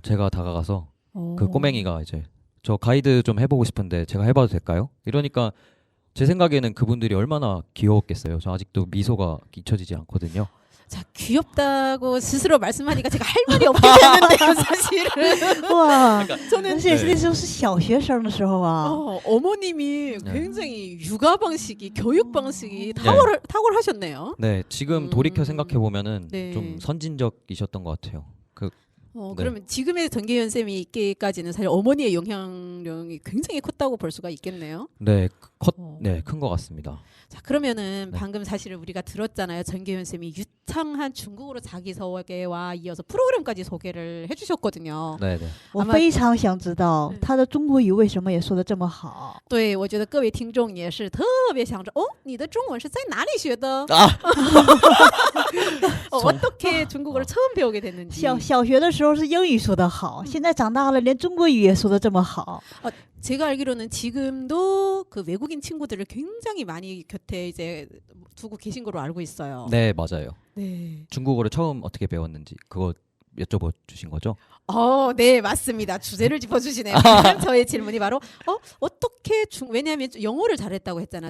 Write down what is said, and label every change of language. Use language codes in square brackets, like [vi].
[ko] 제가 다가가서 그 꼬맹이가 이제 저 가이드 좀 해보고 싶은데 제가 해봐도 될까요? 이러니까 제 생각에는 그분들이 얼마나 귀여웠겠어요. 저 아직도 미소가 잊혀지지 않거든요. 자, 귀엽다고 스스로 말씀하니까 제가 할 말이 없게 되는데요, 사실은. 와, 저는 [zh] 那时候是小学生的时候啊. [ko] 어머님이 굉장히 육아 방식이, 교육 방식이 탁월하셨네요. 네, 지금 돌이켜 생각해 보면은 좀 선진적이셨던 것 같아요. 그러면 지금의 전계현 쌤이 있기까지는 사실 어머니의 영향력이 굉장히 컸다고 볼 수가 있겠네요. 네, 큰 것 같습니다. 자, 그러면은 방금 사실은 우리가 들었잖아요. 전계현 쌤이 거창한 중국어로 자기소개와 이어서 프로그램까지 소개를 해주셨거든요. 네, 네. [zh] 我 [ko] 아마 [zh] 非常想知道嗯他的中国语为什么也说的这么好。对，我觉得各位听众也是特别想着，哦，你的中文是在哪里学的？ 아! [ko] 어떻게 중국어를 처음 배우게 됐는지. [zh] 小学的时候是英语说的好，现在长大了连中国语也说的这么好。 [ko] 제가 알기로는 지금도 그 외국인 친구들을 굉장히 많이 곁에 이제 두고 계신 걸로 알고 있어요. 네, 맞아요. 네. 중국어를 처음 어떻게 배웠는지 그거 여쭤봐 주신 거죠? 네, 맞습니다. 주제를 짚어주시네요. 저의 질문이 바로 어떻게 왜냐하면 영어를 잘했다고 했잖아.